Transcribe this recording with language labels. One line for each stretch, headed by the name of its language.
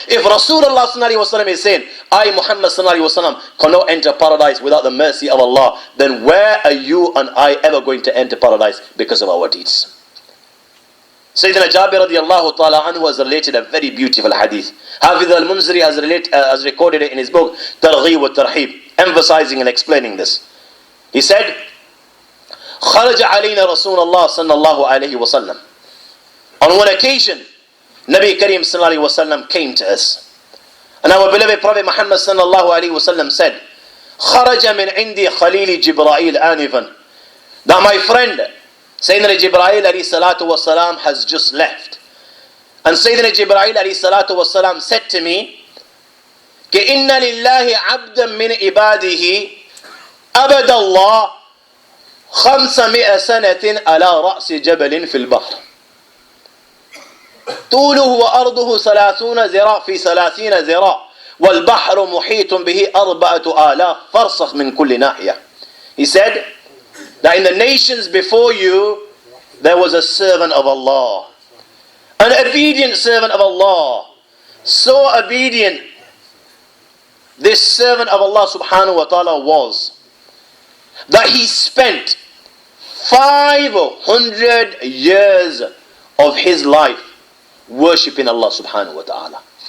English: If Rasulullah sallallahu alaihi wasallam is saying, I, Muhammad sallallahu alaihi wasallam, cannot enter paradise without the mercy of Allah, then where are you and I ever going to enter paradise because of our deeds? Sayyidina Jabir radiallahu ta'ala anhu has related a very beautiful hadith. Hafiz al-Munziri has recorded it in his book Targhib wa Tarhib, emphasizing and explaining this. He said,
Arabic: خرج علينا رسول الله صلى الله عليه وسلم.
English: On one occasion, Nabi Kareem sallallahu alaihi wasallam came to us, and our beloved Prophet Muhammad sallallahu alaihi wasallam said,
Arabic: خرج من عندي خليل جبرائيل آنفا,
English: that my friend Sayyidina Jibreel alayhi salatu wasalam has just left. And Sayyidina Jibreel alayhi salatu wasalam said to me,
Arabic: كَإِنَّ لِلَّهِ عَبْدًا مِنْ عِبَادِهِ أَبَدَ اللَّهِ 500 سنة على رأس جبل في البحر طوله وأرضه 30 ذراع في 30 ذراع والبحر محيط به 4000 فرسخ من كل ناحية.
English: He said that in the nations before you there was a servant of Allah. An obedient servant of Allah. So obedient this servant of Allah subhanahu wa ta'ala was, that he spent 500 years of his life worshipping Allah subhanahu wa ta'ala.